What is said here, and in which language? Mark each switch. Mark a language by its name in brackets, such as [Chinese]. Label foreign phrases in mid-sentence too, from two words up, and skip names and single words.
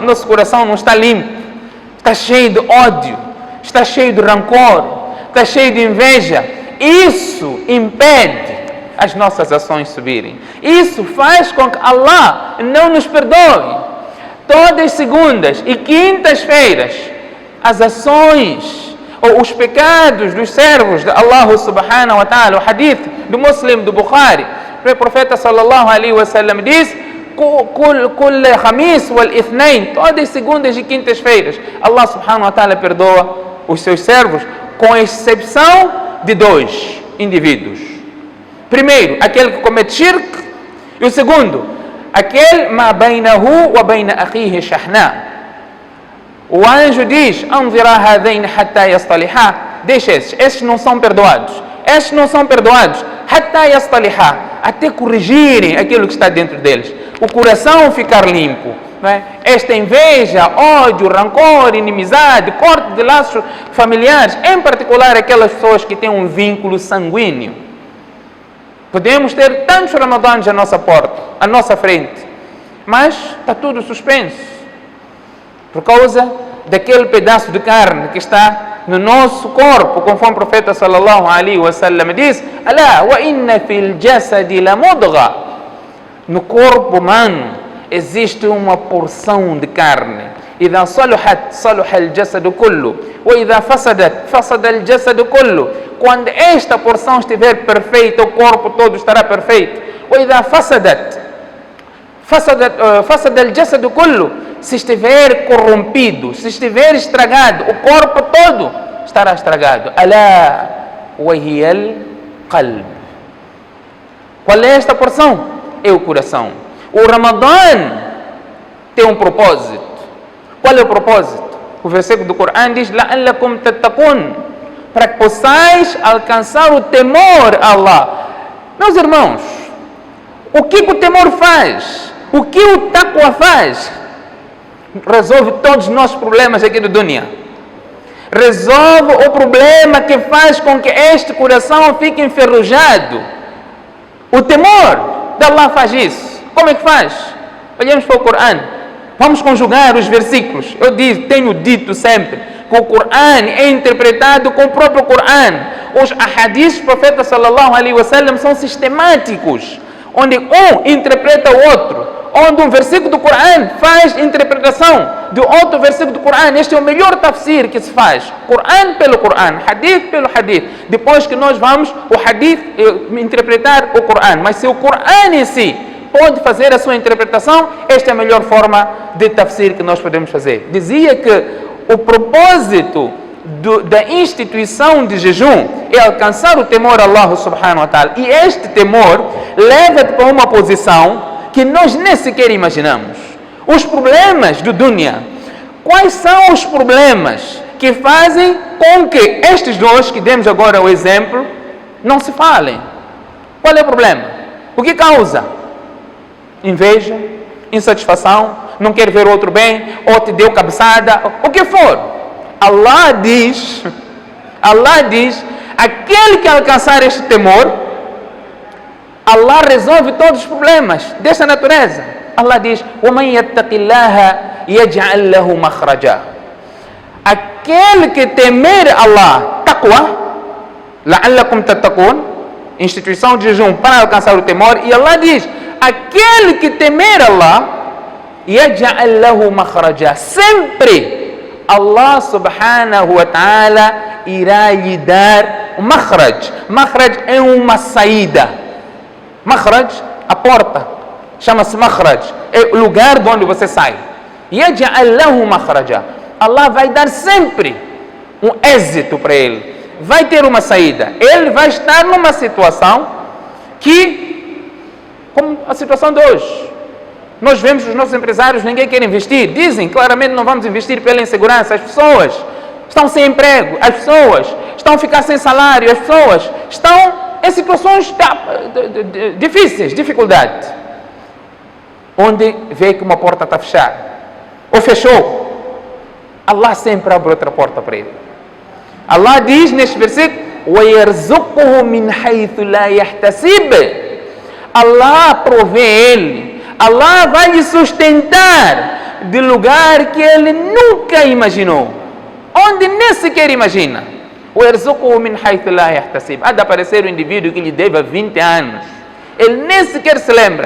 [Portuguese] Nosso coração não está limpo, está cheio de ódio, está cheio de rancor, está cheio de inveja. Isso impede as nossas ações subirem. Isso faz com que Allah não nos perdoe. Todas as segundas e quintas-feiras, as ações ou os pecados dos servos de Allah [Arabic] سبحانه وتعالى, [Portuguese] o hadith do Muslim, do Bukhari, o profeta [Arabic] صلى الله عليه وسلم [Portuguese] diz: [Arabic] "كل خميس والاثنين", [Portuguese] todas as segundas e quintas-feiras, Allah [Arabic] سبحانه وتعالى [Portuguese] perdoa os seus servos, com exceção de dois indivíduos. Primeiro, aquele que comete shirk, e o segundo, aquele [Arabic] ما بينه وبين أخيه شحناء. [Portuguese] O anjo diz: [Arabic] "أنظروا هذين حتى يصطلحا", [Portuguese] deixa esses não são perdoados. Estes não são perdoados [Arabic] حتى يصطلحا, [Portuguese] até corrigirem aquilo que está dentro deles. O coração ficar limpo. Não é? Esta inveja, ódio, rancor, inimizade, corte de laços familiares, em particular aquelas pessoas que têm um vínculo sanguíneo. Podemos ter tantos ramadãs à nossa porta, à nossa frente, mas está tudo suspenso por causa daquele pedaço de carne que está no nosso corpo, conforme o profeta [Arabic] صلى الله عليه وسلم [Portuguese] diz: [Arabic] "ألا وإن في الجسد لمضغة." [Portuguese] No corpo humano existe uma porção de carne. [Arabic] إذا صلحت صلح الجسد كله وإذا فسدت فسد الجسد كله. [Portuguese] Quando esta porção estiver perfeita, o corpo todo estará perfeito. [Arabic] وإذا فسدت فسد الجسد كله. [Portuguese] Se estiver corrompido, se estiver estragado, o corpo todo estará estragado. [Arabic] ألا وهي القلب. [Portuguese] Qual é esta porção? É o coração. O Ramadã tem um propósito. Qual é o propósito? O versículo do Corão diz: [Arabic] "لعلكم تتقون", [Portuguese] para que possais alcançar o temor a Allah. Meus irmãos, o que o temor faz? O que o taqwa faz? Resolve todos os nossos problemas aqui do dunya. Resolve o problema que faz com que este coração fique enferrujado. O temor de Allah faz isso. Como é que faz? Olhamos para o Corão. Vamos conjugar os versículos. Eu tenho dito sempre que o Corão é interpretado com o próprio Corão. Os ahadiths do profeta [Arabic] صلى الله عليه وسلم [Portuguese] são sistemáticos, onde um interpreta o outro, onde um versículo do Corão faz interpretação de outro versículo do Corão. Este é o melhor tafsir que se faz. Corão pelo Corão, hadith pelo hadith. Depois que nós vamos o hadith interpretar o Corão. Mas se o Corão em si pode fazer a sua interpretação, esta é a melhor forma de tafsir que nós podemos fazer. Dizia que o propósito da instituição de jejum é alcançar o temor a Allah [Arabic] سبحانه وتعالى. [Portuguese] E este temor leva-te para uma posição que nós nem sequer imaginamos. Os problemas do dunya. Quais são os problemas que fazem com que estes dois que demos agora o exemplo não se falem? Qual é o problema? O que causa? Inveja, insatisfação, não quer ver o outro bem, ou te deu cabeçada, o que for. Allah diz, aquele que alcançar este temor, Allah resolve todos os problemas desta natureza. Allah diz, [Arabic] وَمَنْ يَتَّقِ اللَّهَ يَجْعَلْ لَهُ مَخْرَجًا. [Portuguese] Aquele que temer Allah, taqwa, [Arabic] لَعَلَّكُمْ تَتَّقُونَ, [Portuguese] instituição de jejum para alcançar o temor, e Allah diz, aquele que temer Allah, [Arabic] يَجْعَلْ لَهُ مَخْرَجًا, [Portuguese] sempre Allah [Arabic] سبحانه وتعالى [Portuguese] irá lhe dar um makhraj. Makhraj é uma saída. Makhraj, a porta, chama-se makhraj, é o lugar de onde você sai. [Arabic] يَجْعَلْ لَهُ مَخْرَجًا. [Portuguese] Allah vai dar sempre um êxito para ele. Vai ter uma saída. Ele vai estar numa situação que, como a situação de hoje, nós vemos os nossos empresários, ninguém quer investir. Dizem claramente não vamos investir pela insegurança. As pessoas estão sem emprego, as pessoas estão a ficar sem salário, as pessoas estão em situações difíceis, dificuldade. Onde vê que uma porta está fechada, ou fechou, Allah sempre abre outra porta para ele. Allah diz neste versículo, [Arabic] وَيَرْزُقُهُ مِنْ حَيْثُ لَا يَحْتَسِبْ. [Portuguese] Allah provê ele, Allah vai lhe sustentar de lugar que ele nunca imaginou, onde nem sequer imagina. [Arabic] وَيَرْزُقُهُ مِنْ حَيْثُ لَا يَحْتَسِبْ. [Portuguese] Há de aparecer um indivíduo que lhe deve 20 anos, ele nem sequer se lembra.